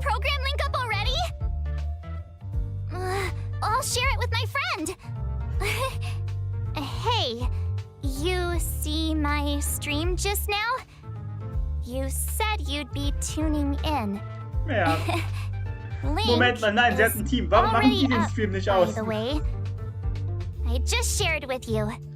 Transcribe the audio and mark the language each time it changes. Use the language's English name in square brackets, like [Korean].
[English] program link up already? I'll share it with my friend. Hey, you see my stream just now? You said you'd be tuning in. [German] Ja. [English] Link [German] Moment mal, nein, sie hat ein Team. Warum machen die den Stream nicht aus? [English] By the way, I just shared with you.